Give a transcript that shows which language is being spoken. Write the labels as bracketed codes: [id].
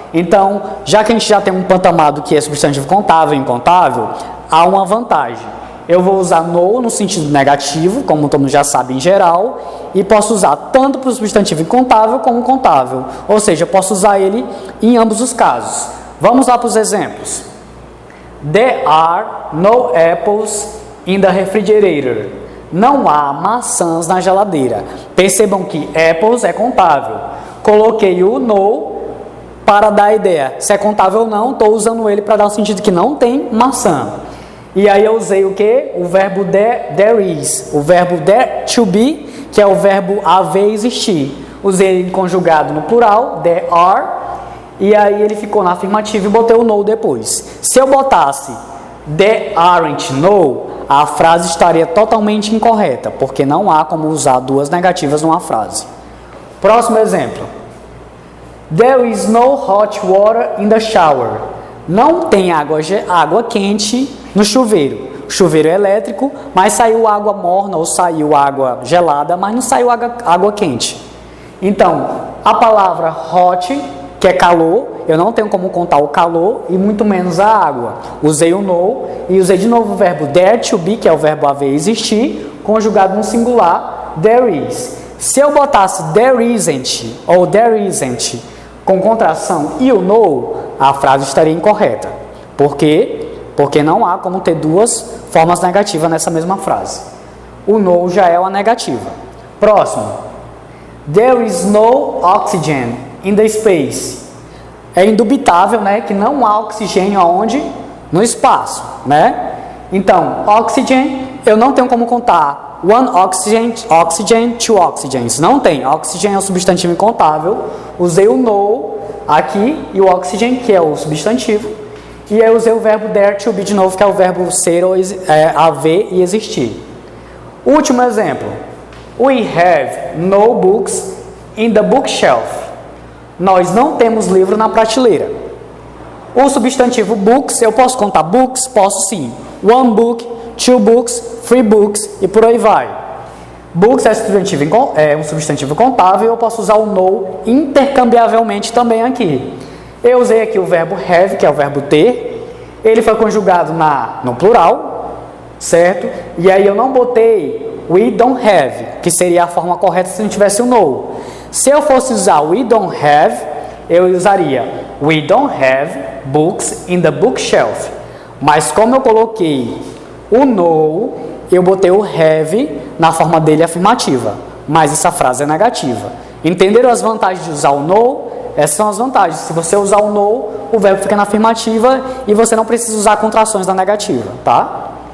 [pt] Então, já que a gente já tem um pantamado que é substantivo contável e incontável, há uma vantagem. Eu vou usar no sentido negativo, como todo mundo já sabe em geral, e posso usar tanto para o substantivo incontável como contável. Ou seja, eu posso usar ele em ambos os casos. Vamos lá para os exemplos. [en] There are no apples in the refrigerator. [pt] Não há maçãs na geladeira. Percebam que apples é contável. Coloquei o no para dar a ideia. Se é contável ou não, estou usando ele para dar o sentido que não tem maçã. E aí eu usei o quê? O verbo there is. O verbo there to be, que é o verbo haver, existir. Usei ele conjugado no plural, there are. E aí ele ficou na afirmativa e botei o no depois. Se eu botasse [en] there aren't no, [pt] a frase estaria totalmente incorreta, porque não há como usar duas negativas numa frase. Próximo exemplo. [en] There is no hot water in the shower. [pt] Não tem água quente no chuveiro. O chuveiro é elétrico, mas saiu água morna ou saiu água gelada, mas não saiu água quente. Então, a palavra hot, que é calor, eu não tenho como contar o calor e muito menos a água. Usei o no e usei de novo o verbo there to be, que é o verbo haver, existir, conjugado no singular, there is. Se eu botasse [en] there isn't ou there isn't [pt] com contração e o no, a frase estaria incorreta. Por quê? Porque não há como ter duas formas negativas nessa mesma frase. O no já é uma negativa. Próximo. [en] There is no oxygen in the space. [pt] É indubitável, né, que não há oxigênio aonde? No espaço, né? Então, oxygen, eu não tenho como contar [en] one oxygen, two oxygens. [pt] Não tem. Oxygen é um substantivo incontável. Usei o no aqui e o oxygen, que é o substantivo. E aí usei o verbo there to be de novo, que é o verbo ser, ou haver e existir. Último exemplo. [en] We have no books in the bookshelf. [pt] Nós não temos livro na prateleira. O substantivo books, eu posso contar books? Posso sim. [en] One book, two books, three books [pt] e por aí vai. Books é um substantivo contável e eu posso usar o no intercambiavelmente também aqui. Eu usei aqui o verbo have, que é o verbo ter. Ele foi conjugado no plural, certo? E aí eu não botei [en] we don't have, [pt] que seria a forma correta se não tivesse o no. Se eu fosse usar we don't have, eu usaria [en] we don't have books in the bookshelf. [pt] Mas como eu coloquei o no, eu botei o have na forma dele afirmativa. Mas essa frase é negativa. Entenderam as vantagens de usar o no? Essas são as vantagens. Se você usar o no, o verbo fica na afirmativa e você não precisa usar contrações da negativa, tá?